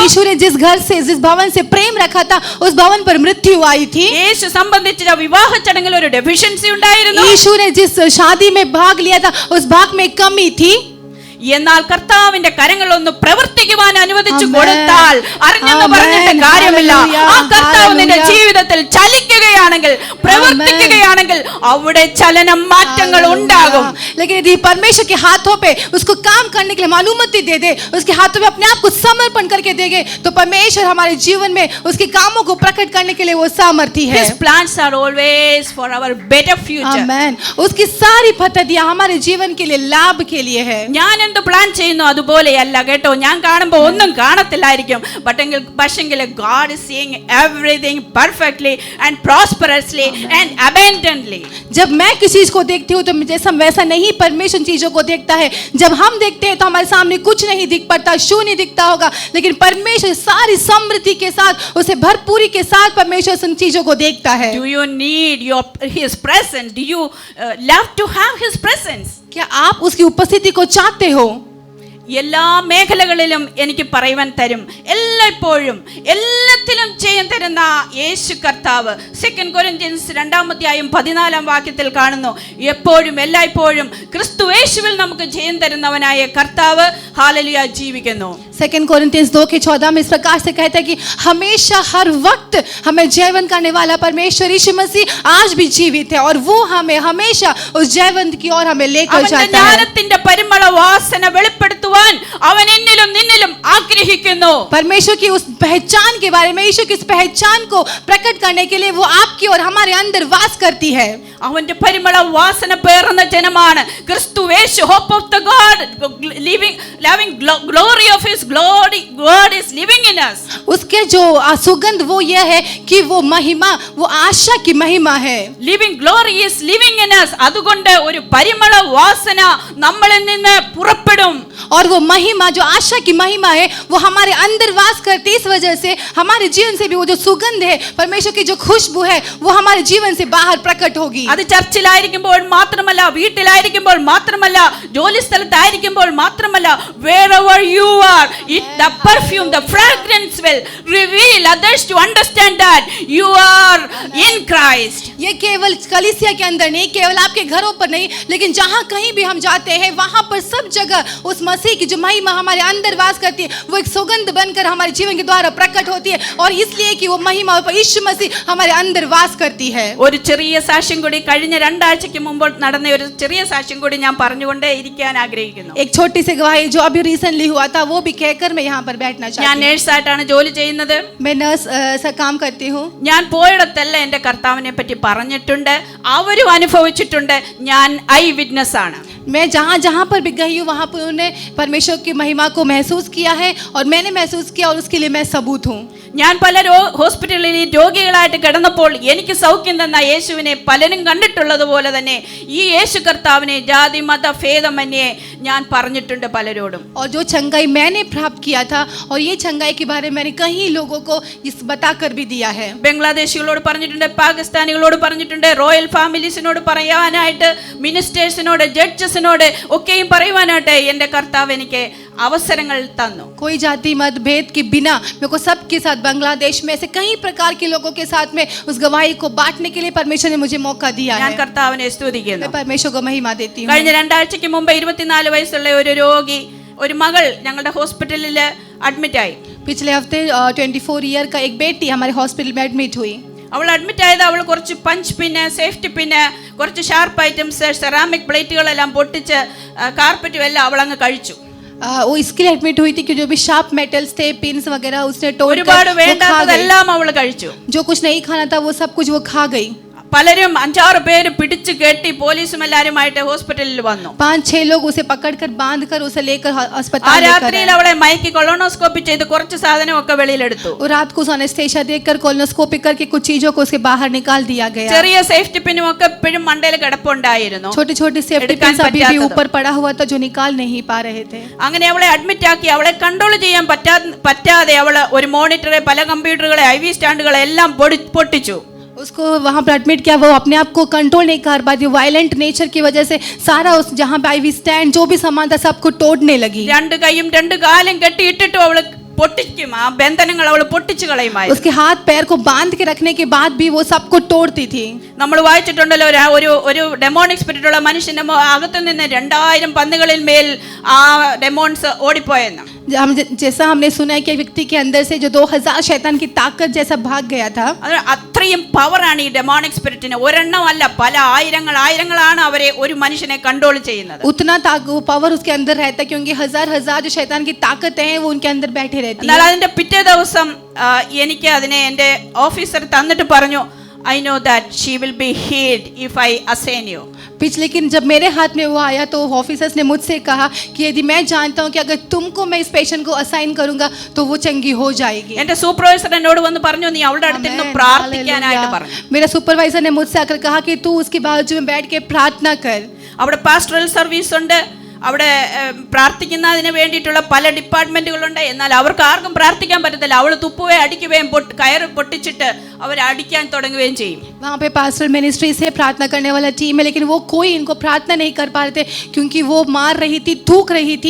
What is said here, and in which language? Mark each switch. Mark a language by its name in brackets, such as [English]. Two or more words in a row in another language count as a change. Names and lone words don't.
[Hindi] यीशु ने जिस घर से, जिस भवन से प्रेम रखा था, उस भवन पर मृत्यु आई थी. [Malayalam] യേശു സംബന്ധിച്ച വിവാഹ ചടങ്ങിൽ ഒരു ഡെഫിഷ്യൻസി ഉണ്ടായിരുന്നു. [Hindi] यीशु ने जिस शादी में भाग लिया था, उस भाग में कमी थी. [Malayalam] എന്നാൽ കർത്താവിന്റെ കരങ്ങൾ ഒന്ന് പ്രവർത്തിക്കുവാൻ അനുവദിച്ചു Amen. കൊടുത്താൽ അറിഞ്ഞെന്ന് Amen. പറഞ്ഞിട്ട് കാര്യമില്ല. Hallelujah. ആ കർത്താവ് നിന്റെ Hallelujah. ജീവിതത്തിൽ ചലിക്കുകയാണെങ്കിൽ, പ്രവർത്തിക്കുകയാണെങ്കിൽ അവിടെ ചലനം മാറ്റങ്ങൾ ഉണ്ടാകും. [Hindi] लेकिन यदि परमेश्वर के हाथों पे उसको काम करने के लिए हम अनुमति दे दे, उसके हाथों में अपने आप को समर्पण करके देंगे, तो परमेश्वर हमारे जीवन में उसके कामों को प्रकट करने के लिए वो सामर्थी है. [English] His plans are always for our better future. [Hindi] आमेन. उसकी सारी पद्धतियां हमारे जीवन के लिए लाभ के लिए है. [Malayalam] ഞാൻ എന്ത് പ്ലാൻ ചെയ്യുന്നു അതുപോലെയല്ല കേട്ടോ. ഞാൻ കാണുമ്പോൾ ഒന്നും കാണത്തില്ലായിരിക്കും. [English] പക്ഷെങ്കിൽ God is seeing everything perfectly and prosperously and abundantly. [Hindi] जब मैं किसी चीज को देखती हूँ तो जैसा वैसा नहीं परमेश्वर चीजों को देखता है. जब हम देखते हैं तो हमारे सामने कुछ नहीं दिख पड़ता, शून्य दिखता होगा, लेकिन परमेश्वर सारी समृद्धि के साथ, उसे भरपूरी के साथ परमेश्वर उन चीजों को देखता है. [English] Do you need his presence? Do you love to have his presence? [Hindi] क्या आप उसकी उपस्थिति को चाहते हो? [Malayalam] എല്ലാ മേഖലകളിലും എനിക്ക് പറയുവാൻ തരും, എല്ലായ്പ്പോഴും എല്ലാത്തിലും ചെയ്യാൻ തരുന്ന യേശു കർത്താവ്. 2 Corinthians 2:14 കാണുന്നു, എപ്പോഴും എല്ലായ്പ്പോഴും ക്രിസ്തു യേശുവിൽ നമുക്ക് ജയം തരുന്നവനായ കർത്താവ് ഹല്ലേലൂയ ജീവിക്കുന്നു. [Hindi] 2 Corinthians 2:14 में इस प्रकार से कहता है कि हमेशा हर वक्त हमें जीवन करने वाला परमेश्वर यीशु मसीह आज भी जीवित है, और वो हमें हमेशा उस जीवन की ओर हमें लेकर [Malayalam] അവന്റെ [Hindi] जाता है. [Malayalam] ജ്ഞാനത്തിന്റെ പരിമള വാസന വെളിപ്പെടുത്തുവാൻ അവൻ എന്നിലും നിന്നിലും ആഗ്രഹിക്കുന്നു. [Hindi] परमेश्वर की उस पहचान के बारे में, यीशु की उस पहचान को प्रकट करने के लिए वो आपकी और हमारे अंदर वास करती है. [Malayalam] അവന്റെ പരിമള വാസന പേറുന്ന ജനമാണ് ക്രിസ്തു യേശു. [English] hope of the God, living glory of his glory, God is living in us. [Hindi] उसके जो सुगंध वो ये है कि वो महिमा, वो आशा की महिमा है. [English] living glory is living in us. [Malayalam] അതുകൊണ്ട് ഒരു പരിമള വാസന നമ്മളിൽ നിന്ന് പുറപ്പെടും. [Hindi] और वो महिमा जो आशा की महिमा है वो हमारे अंदर वास करती है. इस वजह से हमारे जीवन से भी वो जो सुगंध है, परमेश्वर की जो खुशबू है, वो हमारे जीवन से बाहर प्रकट होगी. [Malayalam] അത് ചർച്ചിലായിരിക്കുമ്പോൾ മാത്രമല്ല, വീട്ടിലായിരിക്കുമ്പോൾ മാത്രമല്ല, ജോലി സ്ഥലത്തായിരിക്കുമ്പോൾ മാത്രമല്ല, [English] wherever you are, the perfume, the fragrance will reveal others to understand that you are in Christ. [Hindi] ये केवल कलीसिया के अंदर नहीं, केवल आपके घरों पर नहीं, लेकिन जहाँ कहीं भी हम जाते हैं वहाँ पर सब जगह उस मसीह की जो महिमा हमारे अंदर वास करती है, वो एक सुगंध बनकर हमारे जीवन के द्वारा प्रकट होती है. और इसलिए कि वो महिमा यीशु मसीह हमारे अंदर वास करती है. [Malayalam] ഒരു ചെറിയ സാക്ഷ്യം കൂടി, കഴിഞ്ഞ 2 ആഴ്ചയ്ക്ക് മുമ്പ് നടന്ന ഒരു ചെറിയ സാക്ഷ്യം കൂടി ഞാൻ പറഞ്ഞുകൊണ്ടേ ഇരിക്കാൻ ആഗ്രഹിക്കുന്നു. [Hindi] एक छोटी सी गवाही जो अभी रिसेंटली हुआ था वो भी कहकर मैं यहाँ पर बैठना [Malayalam] ഞാൻ [Hindi] चाहती हूँ. [Malayalam] നേഴ്സായിട്ടാണ് ജോലി ചെയ്യുന്നത്. [Hindi] मैं नर्स सा काम करती हूँ. [Malayalam] ഞാൻ പോയിടത്തെല്ലാം എൻ്റെ കർത്താവിനെ പറ്റി പറഞ്ഞിട്ടുണ്ട്, അവരും അനുഭവിച്ചിട്ടുണ്ട്. ഞാൻ [English] eye witness [Malayalam] ആണ്. [Hindi] मैं जहाँ जहाँ पर भी गई हूँ वहाँ पर उन्होंने परमेश्वर की महिमा को महसूस किया है, और मैंने महसूस किया, और उसके लिए मैं सबूत हूँ. [Malayalam] ഞാൻ പല ഹോസ്പിറ്റലിൽ രോഗികളായിട്ട് കിടന്നപ്പോൾ എനിക്ക് സൗഖ്യം തന്ന യേശുവിനെ പലരും കണ്ടിട്ടുള്ളതുപോലെ തന്നെ ഈ യേശു കർത്താവിനെ ജാതി മത ഭേദമന്യേ ഞാൻ പറഞ്ഞിട്ടുണ്ട് പലരോടും. [Hindi] और जो चंगाई मैंने प्राप्त किया था, और ये चंगाई के बारे में मैंने कई लोगों को इस बताकर भी दिया है. [Malayalam] ബംഗ്ലാദേശികളോട് പറഞ്ഞിട്ടുണ്ട്, പാകിസ്ഥാനികളോട് പറഞ്ഞിട്ടുണ്ട്, റോയൽ ഫാമിലീസിനോട് പറയാനായിട്ട്, മിനിസ്റ്റേഴ്സിനോട്, ജഡ്ജസിനോട് ഒക്കെയും പറയുവാനായിട്ട് എൻ്റെ കർത്താവ് എനിക്ക് അവസരങ്ങൾ തന്നു. [Hindi] कोई जाति मत भेद के बिना मेरे को सबके साथ बांग्लादेश में ऐसे कई प्रकार के लोगों के साथ में उस गवाही को बांटने के लिए परमेश्वर ने मुझे मौका दिया [Malayalam] ഞാൻ [Hindi] है. [Malayalam] കർത്താവിനെ സ്തുതിക്കുന്നു. [Hindi] मैं परमेश्वर को महिमा देती हूँ. [Malayalam] കഴിഞ്ഞ 2 ആഴ്ചയ്ക്ക് മുമ്പ് 24 വയസ്സുള്ള ഒരു രോഗി, ഒരു മകൾ ഞങ്ങളുടെ ഹോസ്പിറ്റലിൽ അഡ്മിറ്റ് ആയി. [Hindi] पिछले हफ्ते 24 ईयर का एक बेटी हमारे हॉस्पिटल में एडमिट हुई. [Malayalam] അവൾ അഡ്മിറ്റ് ആയത്, അവൾ കുറച്ച് പഞ്ച് പിന്നെ, സേഫ്റ്റി പിന്നെ, കുറച്ച് [English] sharp items, [Malayalam] സെറാമിക് പ്ലേറ്റുകളെല്ലാം പൊട്ടിച്ച് കാർപ്പറ്റും എല്ലാം അവൾ അങ്ങ് കഴിച്ചു. [Hindi] वो इसके लिए एडमिट हुई थी कि जो भी [English] sharp metals [Hindi] थे, पिन्स वगैरह, उसने तोड़ [Malayalam] ഒരുപാട് [Hindi] कर वो खा गई. [Malayalam] വേണ്ടാത്തതെല്ലാം അവൾ കഴിച്ചു. [Hindi] जो कुछ नहीं खाना था वो सब कुछ वो खा गई. [Malayalam] പലരും 5-6 പേര് പിടിച്ചു കെട്ടി പോലീസും എല്ലാരുമായിട്ട് ഹോസ്പിറ്റലിൽ വന്നു. [Hindi] 5-6 लोग उसे पकड़कर बांधकर उसे लेकर [Malayalam] ആ [Hindi] अस्पताल लेकर [Malayalam] രാത്രിയിൽ [Hindi] आए. [Malayalam] അവളെ മയക്കി കൊളോണോസ്കോപ്പി ചെയ്ത് കുറച്ച് സാധനമൊക്കെ വെളിയിലെടുത്തു. [Hindi] और रात को एनेस्थेसिया देकर कोलोनोस्कोपी करके कुछ चीजों को उसके बाहर निकाल दिया गया. [Malayalam] ചെറിയ സേഫ്റ്റി പിന്നും ഒക്കെ ഇപ്പോഴും മണ്ടയിൽ കിടപ്പുണ്ടായിരുന്നു. [Hindi] छोटे छोटे सेफ्टी [Malayalam] എടുക്കാൻ [Hindi] पिन्स अभी भी [Malayalam] പറ്റാത്തത്. [Hindi] ऊपर पड़ा हुआ था जो निकाल नहीं पा रहे थे. [Malayalam] അങ്ങനെ അവളെ അഡ്മിറ്റ് ആക്കി. അവളെ കൺട്രോൾ ചെയ്യാൻ പറ്റാതെ അവള് ഒരു മോണിറ്ററെ, പല കമ്പ്യൂട്ടറുകളെ, IV സ്റ്റാൻഡുകളെ എല്ലാം പൊട്ടിച്ചു. [Hindi] उसको वहां पर एडमिट किया, वो अपने आप को कंट्रोल नहीं कर पाती. [English] violent nature [Hindi] की वजह से सारा उस जहां पे [English] IV stand [Hindi] जो भी सामान था सबको तोड़ने लगी. [Malayalam] 2 കൈയും 2 കാലും കെട്ടിയിട്ടിട്ടും അവള് പൊട്ടിക്കും, ആ ബന്ധനങ്ങൾ അവൾ പൊട്ടിച്ചു കളയുമായിരുന്നു. [Hindi] उसके हाथ पैर को बांध के रखने के बाद भी वो सबको तोड़ती थी. [Malayalam] നമ്മൾ വായിച്ചിട്ടുണ്ടല്ലോ ഒരു [English] demonic spirit [Malayalam] ഉള്ള മനുഷ്യന്റെ അകത്തു നിന്ന് 2000 പന്നികളിൽ മേൽ ആ ഡെമോൺസ് ഓടിപ്പോയെന്ന്. [Hindi] जैसा हमने सुना है कि व्यक्ति के अंदर से जो 2000 शैतान की ताकत जैसा भाग गया था. [Malayalam] അത്രയും പവറാണ് ഈ ഡെമോണിക് സ്പിരിറ്റിന്. ഒരെണ്ണമല്ല, പല ആയിരങ്ങളാണ് അവരെ ഒരു മനുഷ്യനെ കൺട്രോൾ ചെയ്യുന്നത്. [Hindi] उतना वो पावर उसके अंदर रहता है क्योंकि हजार जो शैतान की ताकतें हैं वो उनके अंदर बैठे रहती है. [Malayalam] എന്നാൽ അതിന്റെ പിറ്റേ ദിവസം എനിക്ക് അതിനെ എൻ്റെ ഓഫീസർ തന്നിട്ട് പറഞ്ഞു, [English] I know that she will be healed if I assign you. [Hindi] लेकिन जब मेरे हाथ में वो आया तो ऑफिसर्स ने मुझसे कहा कि यदि मैं जानता हूँ कि अगर तुमको मैं इस पेशेंट को असाइन करूंगा तो वो चंगी हो जाएगी. [Malayalam] എൻ്റെ സൂപ്പർവൈസർ എന്നോട് വന്ന് പറഞ്ഞു, നീ അവളുടെ അടുത്തിരുന്ന് പ്രാർത്ഥിക്കാനായിട്ട് പറഞ്ഞു. [Hindi] मेरा सुपरवाइजर ने मुझसे आकर कहा कि तू उसके बाजू में बैठ के प्रार्थना कर. [Malayalam] അവിടെ [English] pastoral service [Malayalam] ഉണ്ട്, അവിടെ പ്രാർത്ഥിക്കുന്നതിന് വേണ്ടിയിട്ടുള്ള പല ഡിപ്പാർട്ട്മെന്റുകളുണ്ട്. എന്നാൽ അവർക്ക് ആർക്കും പ്രാർത്ഥിക്കാൻ പറ്റത്തില്ല. അവൾ തുപ്പുകയും അടിക്കുകയും കയറ് പൊട്ടിച്ചിട്ട് അവർ അടിക്കാൻ തുടങ്ങുകയും ചെയ്യും. [Hindi] वहाँ पे [English] pastoral ministry [Hindi] से प्रार्थना करने वाला टीम है, लेकिन वो कोई इनको प्रार्थना नहीं कर पा रहे थे क्योंकि वो मार रही थी, थूक रही थी.